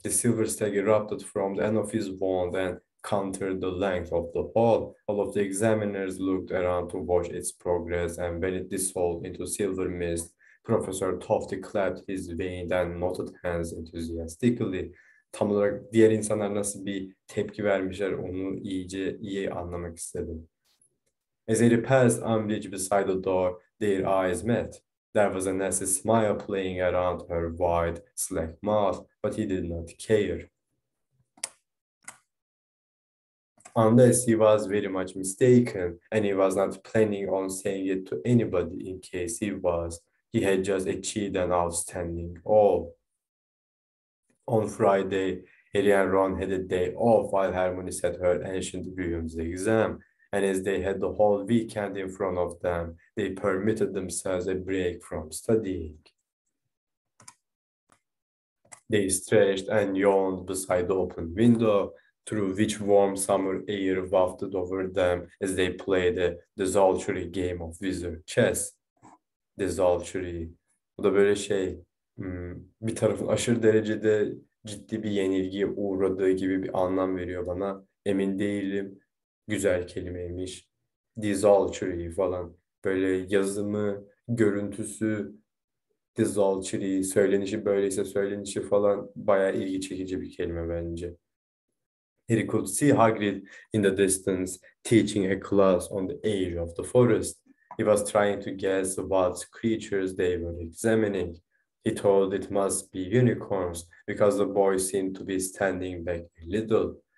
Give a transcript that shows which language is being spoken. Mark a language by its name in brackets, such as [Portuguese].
[English] The silver stag erupted from the end of his wand and countered the length of the hall. All of the examiners looked around to watch its progress, and when it dissolved into silver mist, Professor Tofty clapped his veined and knotted hands enthusiastically. [Turkish] Tam olarak diğer insanlar nasıl bir tepki vermişler onu iyi anlamak istedim. [English] As he passed Umbridge beside the door, their eyes met. There was a nasty smile playing around her wide, slack mouth, but he did not care. Unless he was very much mistaken, and he was not planning on saying it to anybody in case he was, he had just achieved an outstanding all. On Friday, Harry and Ron had a day off while Hermione sat her ancient Williams exam, and as they had the whole weekend in front of them, they permitted themselves a break from studying. They stretched and yawned beside the open window, through which warm summer air wafted over them as they played a desultory game of wizard chess. Desultory. [Turkish] Bu da böyle bir tarafın aşırı derecede ciddi bir yenilgiye uğradığı gibi bir anlam veriyor bana. Emin değilim. Güzel kelimeymiş. Desultory falan. Böyle yazımı, görüntüsü, söylenişi böyleyse söylenişi falan bayağı ilgi çekici bir kelime bence. [English] He could see Hagrid in the distance, teaching a class on the edge of the forest. He was trying to guess what creatures they were examining. He thought it must be unicorns, because the boy seemed to be standing back a little.